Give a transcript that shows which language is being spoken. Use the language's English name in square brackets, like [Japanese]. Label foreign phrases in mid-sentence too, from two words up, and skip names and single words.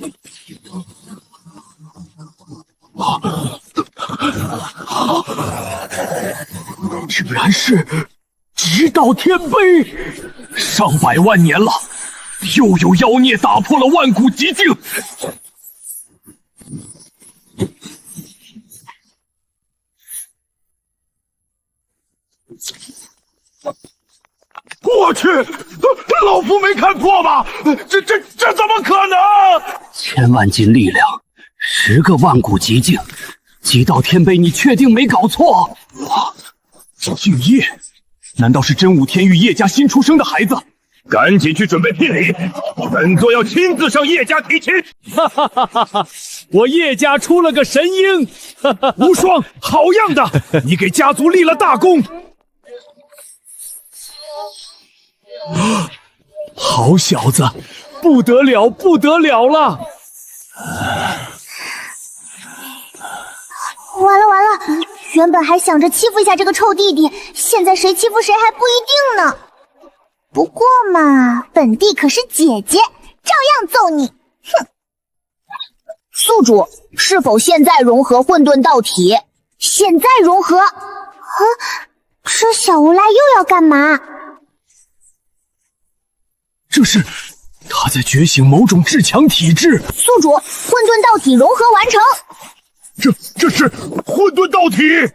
[Chinese] 竟然是直到天碑，上百万年了，又有妖孽打破了万古极境。我去，老夫没看错吧？这怎麼可能？1000萬斤力量，10個萬古極境，擊到天碑，你確定沒搞錯？敬業，難道是真武天域葉家新出生的孩子？趕緊去準備聘禮，本座要親自上葉家提親。哈哈哈哈哈！我葉家出了個神嬰，無雙，好樣的！你給家族立了大功。好小子，不得了，不得了了！完了，原本還想着欺負一下這個臭弟弟，現在誰欺負誰還不一定呢。不過嘛，本帝可是姐姐，照樣揍你！哼！宿主，是否現在融合混沌道體？現在融合？啊，這小無賴又要幹嘛？這是他在覺醒某種至強體質。宿主，混沌道體融合完成。這是混沌道體，